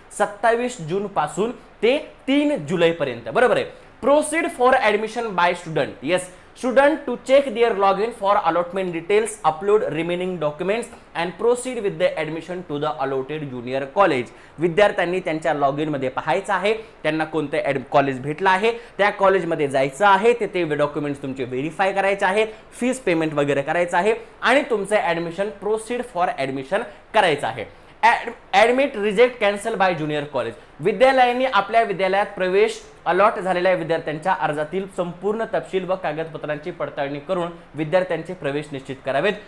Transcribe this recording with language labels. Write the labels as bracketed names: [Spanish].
[Marathi] 27 जून पासून ते 3 जुलै पर्यंत. बरोबर आहे. [English] Proceed for admission by student. Yes, student to check their login for allotment details, upload remaining documents and proceed with the admission to the allotted junior college. [Marathi] विद्यार्थ्यांनी त्यांच्या login मध्ये पाहायचं आहे त्यांना कोणतं कॉलेज भेटलं आहे, त्या कॉलेजमध्ये जायचं आहे, ते डॉक्युमेंट्स तुमचे व्हेरीफाय करायचे आहेत, फीस पेमेंट वगैरे करायचं आहे आणि तुमचं ऍडमिशन [English] proceed for admission [Marathi] करायचं आहे. [English] Admit reject cancel by junior college. [Marathi] विद्यालयांनी आपल्या विद्यालयात प्रवेश अलॉट झालेल्या विद्यार्थ्यांच्या अर्जातील संपूर्ण तपशील व कागदपत्रांची पडताळणी करून विद्यार्थ्यांचे प्रवेश निश्चित करावेत.